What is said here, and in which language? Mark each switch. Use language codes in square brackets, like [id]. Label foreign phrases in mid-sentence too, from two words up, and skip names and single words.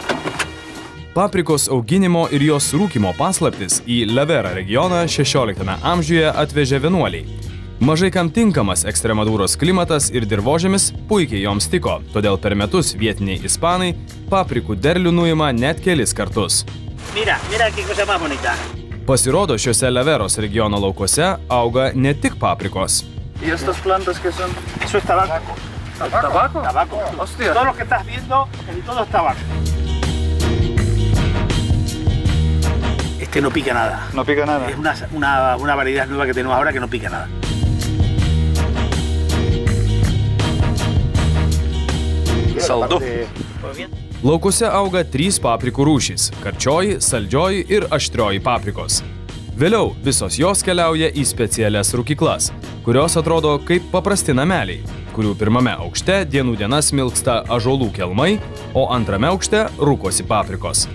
[lt] Paprikos auginimo ir jos rūkymo paslaptis į La Vera regioną 16 amžiuje atvežė vienuoliai. Mažai kam tinkamas Ekstremadūros klimatas ir dirvožemis puikiai joms tiko, todėl per metus vietiniai ispanai paprikų derlių nuima net kelis kartus. [es] Mira qué cosa más bonita. [lt] Pasirodo, šiuose La Veros regiono laukuose auga ne tik paprikos. [es] ¿Y estas plantas qué son? Eso es tabaco. ¿Tabaco? Tabaco. Hostia. Todo lo que estás viendo, casi todo es tabaco. Este no pica nada. No pica nada. Es una variedad nueva que tenemos ahora que no pica nada. [lt] Saldu. Laukuose auga 3 paprikų rūšys – karčioji, saldžioji ir aštrioji paprikos. Vėliau visos jos keliauja į specialias rūkyklas, kurios atrodo kaip paprasti nameliai, kurių pirmame aukšte dienų dienas smilksta ąžuolų kelmai, o antrame aukšte rūkosi paprikos.